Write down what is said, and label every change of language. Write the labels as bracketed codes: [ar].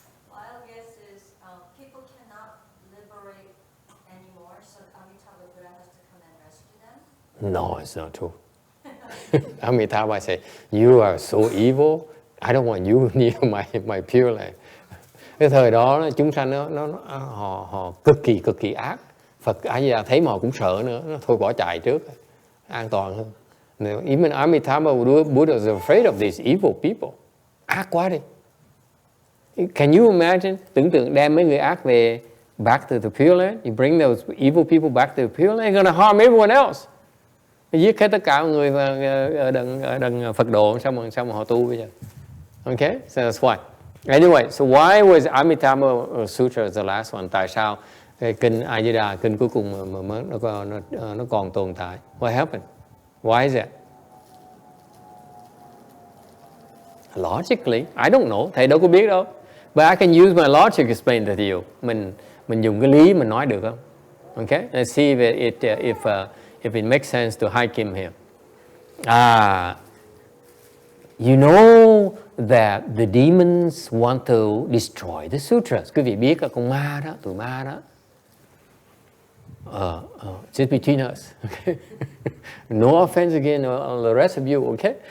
[en] Wild guess is people cannot liberate anymore, so Amitabha Buddha has to come and rescue them? No, it's not true. Amitabha say, you are so evil. I don't want you near my pure land. [vi] Cái thời đó chúng sanh họ cực kỳ ác. Phật A Di Đà thấy mà họ cũng sợ nữa, nó thôi bỏ chạy trước, an toàn hơn. [en] Even Amitabha Buddha was afraid of these evil people. [vi] Ác quá đi. [en] Can you imagine? [vi] Tưởng tượng đem mấy người ác về [en] back to the Pure Land. You bring those evil people back to the Pure Land, they're gonna harm everyone else. [vi] Giết hết tất cả mọi người ở đằng Phật độ, sao mà họ tu bây giờ? [en] Okay, so that's why. Anyway, so why was Amitabha Sutra the last one? [vi] Tại sao cái kinh A Di Đà, kinh cuối cùng mà nó còn tồn tại? [en] What happened? Why is that? Logically, I don't know. [vi] Thầy đâu có biết đâu. [en] But I can use my logic to explain that to you. [vi] Mình dùng cái lý mình nói được không? [en] Okay, let's see if it makes sense to hike him here. You know that the demons want to destroy the sutras. [vi] Quý vị biết con ma đó, tụi ma đó. [en] Just between us. Okay? No offense again on the rest of you, okay?